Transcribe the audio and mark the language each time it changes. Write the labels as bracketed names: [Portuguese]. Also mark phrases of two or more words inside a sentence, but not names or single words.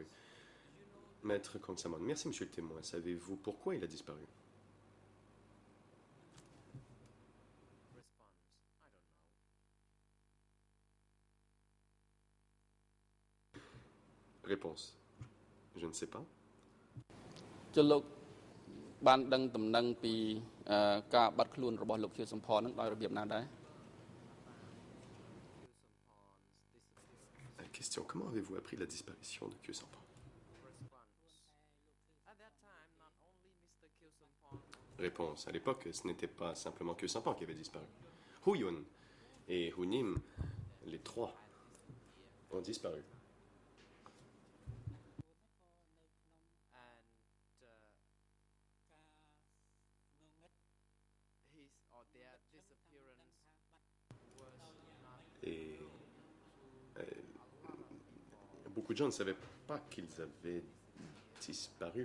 [French] Maître Kangsamon, merci monsieur le témoin. Savez-vous pourquoi il a disparu? Réponse. Je ne sais pas. [Khmer] ចុះលោកបានដឹងដំណឹងពីការបាត់ខ្លួនរបស់លោកខៀវសំផននឹងដោយរបៀបណាដែរ [French] Question. Comment avez-vous appris la disparition de Kyosampan? [English] At that time, not only Mr. Kyosampan [French] Réponse. À l'époque, ce n'était pas simplement Khieu Samphan qui avait disparu. Huyun et Hunim, les trois, ont disparu. Et beaucoup de gens ne savaient pas qu'ils avaient disparu.